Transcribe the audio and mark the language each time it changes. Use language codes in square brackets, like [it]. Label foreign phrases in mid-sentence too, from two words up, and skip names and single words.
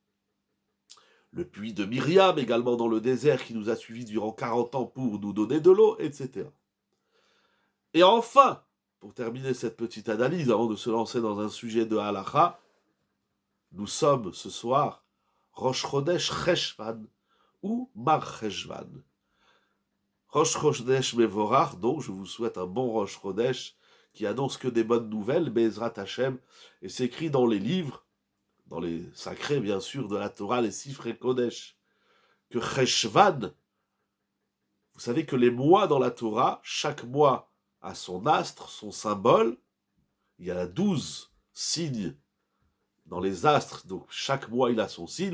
[fr] Le puits de Myriam, également dans le désert, qui nous a suivis durant 40 ans pour nous donner de l'eau, etc. Et enfin, pour terminer cette petite analyse, avant de se lancer dans un sujet de halacha, nous sommes ce soir Rosh Chodesh Cheshvan, ou Mar Cheshvan. [he] Rosh Chodesh Mevorach, [fr] donc je vous souhaite un bon Rosh Chodesh qui annonce que des bonnes nouvelles, [he] Be'ezrat Hashem, [fr] et c'est écrit dans les livres, dans les sacrés bien sûr de la Torah, les [he] Sifrei Kodesh, [fr] que Cheshvan, vous savez que les mois dans la Torah, chaque mois a son astre, son symbole, il y a 12 signes dans les astres, donc chaque mois il a son signe.